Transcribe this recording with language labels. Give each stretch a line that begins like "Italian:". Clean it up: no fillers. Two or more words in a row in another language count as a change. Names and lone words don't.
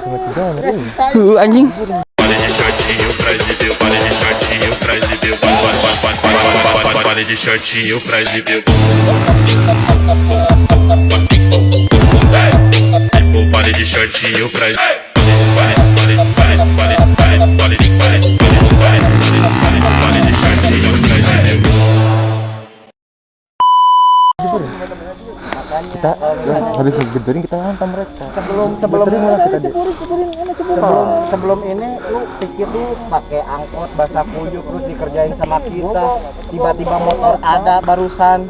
Indonesian: sama si Jamir. Anjing.
Portuguese: Vale de shortinho pra exibir, vale de shortinho pra exibir, vale de shortinho pra exibir. Vale de shortinho pra exibir.
Indonesian: Kita habis ngegedorin kita hantam mereka. Sebelum ini lu pikir lu pakai angkot basah kuyup terus dikerjain sama kita, tiba-tiba motor ada barusan.